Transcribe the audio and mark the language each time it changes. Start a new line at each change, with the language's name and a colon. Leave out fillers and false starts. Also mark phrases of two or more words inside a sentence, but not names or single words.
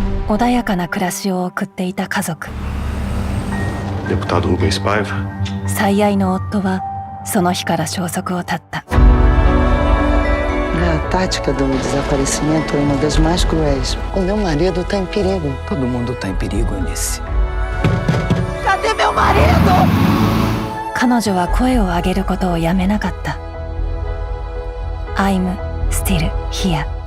Japanese: 穏やかな暮らしを送っていた家族。
Portuguese: Deputado Rubens Paiva.
Japanese: 最愛の夫はその日から消息を絶った。
Portuguese: A tática do desaparecimento é uma das mais cruéis. O meu marido está em perigo. Todo mundo está em perigo, Eunice. Cadê meu marido?
Japanese: 彼女は声を上げることをやめなかった。
English: I'm still here.